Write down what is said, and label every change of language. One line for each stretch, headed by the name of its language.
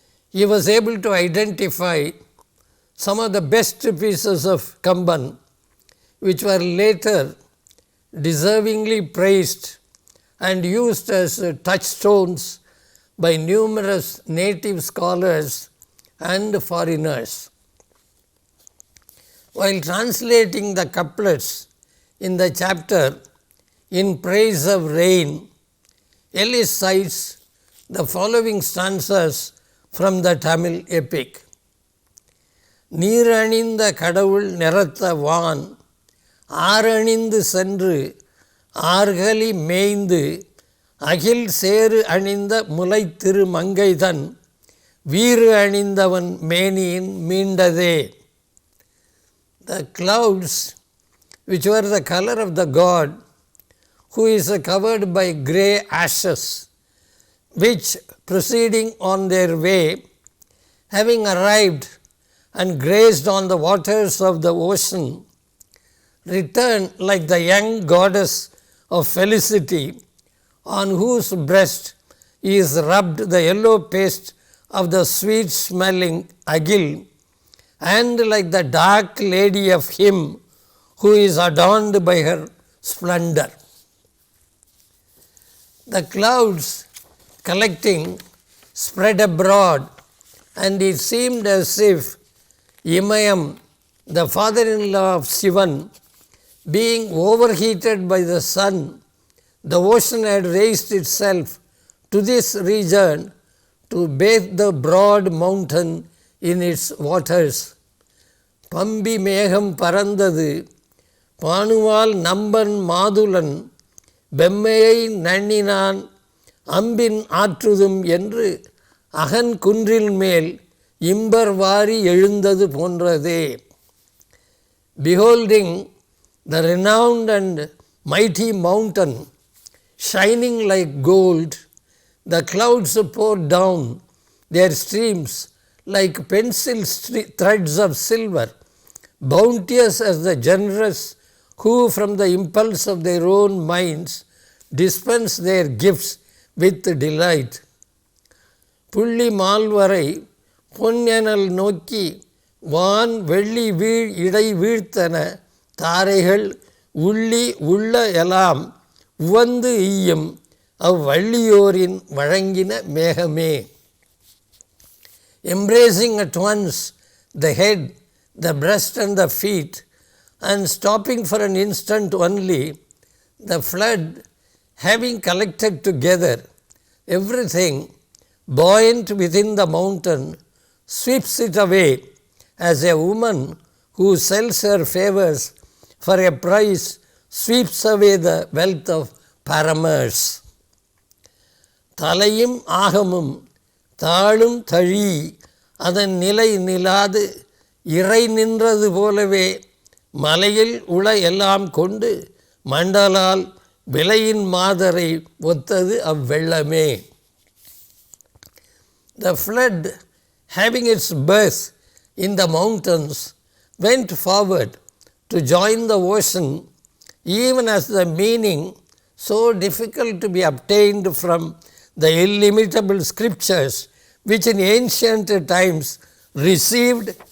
English: He was able to identify some of the best pieces of Kamban, which were later deservingly praised and used as touchstones by numerous native scholars and foreigners. While translating the couplets in the chapter In Praise of Rain, Ellis cites the following stanzas from the Tamil epic.
Tamil: நீரணிந்த கடவுள் நிறத்த வான் ஆரணிந்து சென்று ஆர்களி மேய்ந்து அகில் சேறு அணிந்த முலை திரு மங்கைதன் வீறு அணிந்தவன் மேனியின் மீண்டதே.
English: The clouds, which were the color of the god, who is covered by grey ashes, which proceeding on their way, having arrived and grazed on the waters of the ocean, return like the young goddess of felicity, on whose breast is rubbed the yellow paste of the sweet smelling agil, and like the dark lady of him who is adorned by her splendor. The clouds collecting spread abroad, and it seemed as if Imayam, the father-in-law of Sivan, being overheated by the sun, the ocean had raised itself to this region to bathe the broad mountain in its waters.
Tamil: Pambi மேகம் பறந்தது பானுவால் நம்பன் மாதுளன் வெம்மையை நன்னினான் அம்பின் ஆற்றுதும் என்று அகன் குன்றில் மேல் இம்பர் வாரி எழுந்தது போன்றதே.
English: Beholding the renowned and mighty mountain shining like gold, the clouds poured down their streams like pencil threads of silver, bounteous as the generous who from the impulse of their own minds dispense their gifts with delight.
Tamil: புள்ளி மால்வரை பொன்னெனல் நோக்கி வான் வெள்ளி வீழ் இடை வீழ்த்தன தாரைகள் உள்ளி உள்ள எலாம் உவந்து ஈயும் அவ்வள்ளியோரின் வழங்கின மேகமே.
English: Embracing at once the head, the breast and the feet, and stopping for an instant only, the flood having collected together everything buoyant within the mountain, sweeps it away as a woman who sells her favors for a price sweeps away the wealth of paramours.
Tamil: தலையும் ஆகமும் தாளும் தழி அதன் நிலை நிலாது இறை நின்றது போலவே மலையில் உள எல்லாம் கொண்டு மண்டலால் விலையின் மாதரை ஒத்தது அவ்வெள்ளமே.
English: The flood, having its birth in the mountains, went forward to join the ocean, even as the meaning so difficult to be obtained from the illimitable scriptures which in ancient times received